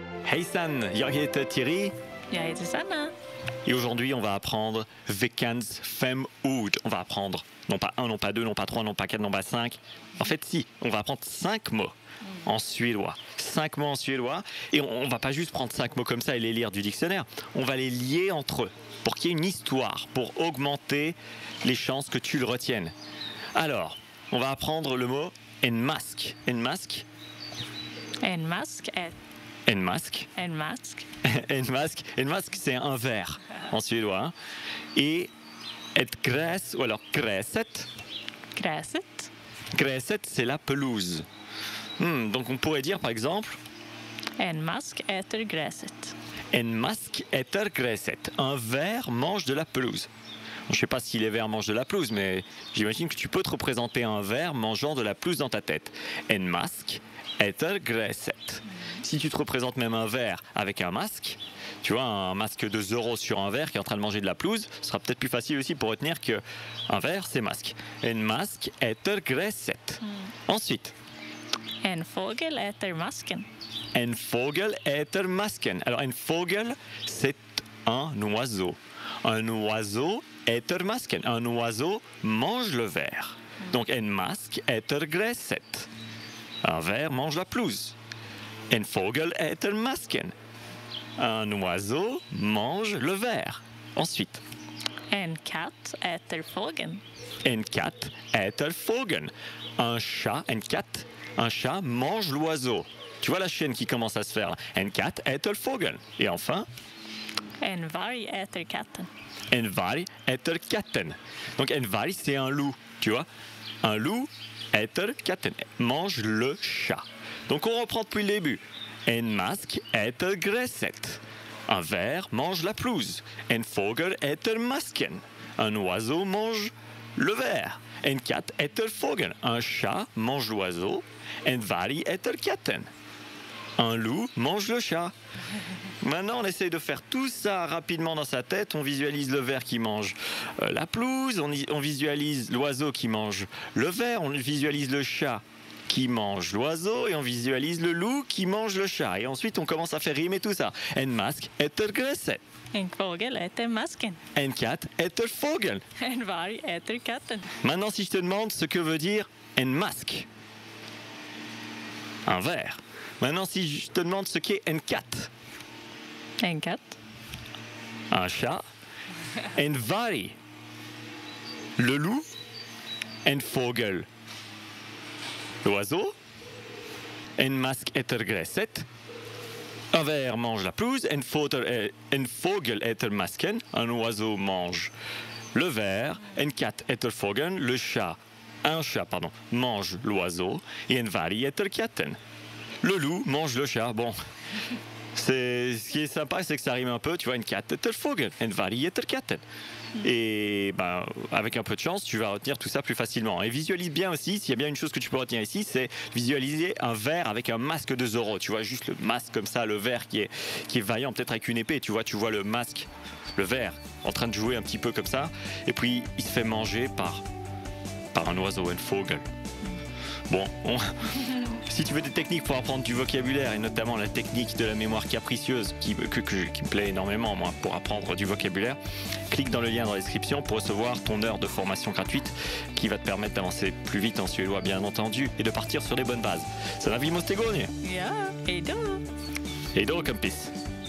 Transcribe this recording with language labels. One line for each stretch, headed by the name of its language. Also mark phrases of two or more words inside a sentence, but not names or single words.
Swedish: Hejsan, jag heter Thierry. Jag heter Sanna.
French: Et aujourd'hui, on va apprendre
Swedish: veckans fem ord.
French: On va apprendre non pas un, non pas deux, non pas trois, non pas quatre, non pas cinq. En fait, si, on va apprendre 5 mots en suédois. 5 mots en suédois. Et on va pas juste prendre 5 mots comme ça et les lire du dictionnaire. On va les lier entre eux pour qu'il y ait une histoire, pour augmenter les chances que tu le retiennes. Alors, on va apprendre le mot
Swedish: en mask. En mask. En mask är... En mask. En mask. En mask,
French: c'est un verre en suédois. Hein. Et
Swedish: ett gräs,
French: ou alors gräset.
Swedish: Gräset. Gräset,
French: c'est la pelouse. Donc on pourrait dire par exemple
Swedish: En mask äter gräset. En mask äter gräset.
French: Un ver mange de la pelouse. Je ne sais pas si les vers mangent de la pelouse, mais j'imagine que tu peux te représenter un ver mangeant de la pelouse dans ta tête.
Swedish: En mask äter gräset.
French: Si tu te représentes même un ver avec un masque, tu vois, un masque de Zorro sur un ver qui est en train de manger de la pelouse, ce sera peut-être plus facile aussi pour retenir qu'un ver, c'est masque.
Swedish: En mask äter gräset. Ensuite. En fågel äter masken. En fågel äter masken.
French: Alors,
Swedish: en fågel,
French: c'est un oiseau. Un oiseau
Swedish: äter masken.
French: Un oiseau mange le ver. Donc,
Swedish: en mask äter gräset.
French: Un ver mange la pelouse.
Swedish: En fågel äter masken.
French: Un oiseau mange le ver. Ensuite.
Swedish: En katt äter fågeln. En katt äter fågeln.
French: Un chat,
Swedish: en katt,
French: un chat mange l'oiseau. Tu vois la chaîne qui commence à se faire.
Swedish: En katt äter fågeln.
French: Et enfin.
Swedish: En varg äter katten. En varg äter katten.
French: Donc
Swedish: en varg,
French: c'est un loup, tu vois. Un loup
Swedish: äter katten,
French: mange le chat. Donc on reprend depuis le début. En mask äter gräset. Un ver mange la pelouse. En fågel äter masken. Un oiseau mange le ver. En katt äter fågeln. Un chat mange l'oiseau. En varg äter katten. Un loup mange le chat. Maintenant, on essaye de faire tout ça rapidement dans sa tête. On visualise le ver qui mange la pelouse. On visualise l'oiseau qui mange le ver. On visualise le chat qui mange l'oiseau. Et on visualise le loup qui mange le chat. Et ensuite, on commence à faire rimer tout ça.
Swedish: En mask äter gräset. En fågel äter masken. En katt äter fågeln. En varg äter katten.
French: Maintenant, si je te demande ce que veut dire
Swedish: en mask,
French: un ver. Maintenant, si je te demande ce qu'est
Swedish: en katt, En katt.
French: un chat,
Swedish: en varg,
French: le loup,
Swedish: en fågel, l'oiseau, en mask äter gräset,
French: un ver mange la pelouse,
Swedish: en fågel äter masken,
French: un oiseau mange le ver,
Swedish: en katt äter fågeln,
French: un chat mange l'oiseau, et
Swedish: en varg äter katten.
French: Le loup mange le chat. Bon, ce qui est sympa, c'est que ça rime un peu. Tu vois,
Swedish: en katt äter fågeln, en varg äter katten.
French: Et ben, avec un peu de chance, tu vas retenir tout ça plus facilement. Et visualise bien aussi, s'il y a bien une chose que tu peux retenir ici, c'est visualiser un ver avec un masque de Zorro. Tu vois, juste le masque comme ça, le ver qui est vaillant, peut-être avec une épée. Tu vois le masque, le ver, en train de jouer un petit peu comme ça. Et puis, il se fait manger par un oiseau, un vogel. Bon, si tu veux des techniques pour apprendre du vocabulaire, et notamment la technique de la mémoire capricieuse qui me plaît énormément, moi, pour apprendre du vocabulaire, clique dans le lien dans la description pour recevoir ton heure de formation gratuite qui va te permettre d'avancer plus vite en suédois, bien entendu, et de partir sur les bonnes bases. Ça va,
Swedish: vi måste gå nu. Ja, hejdå. Hej då, kompis.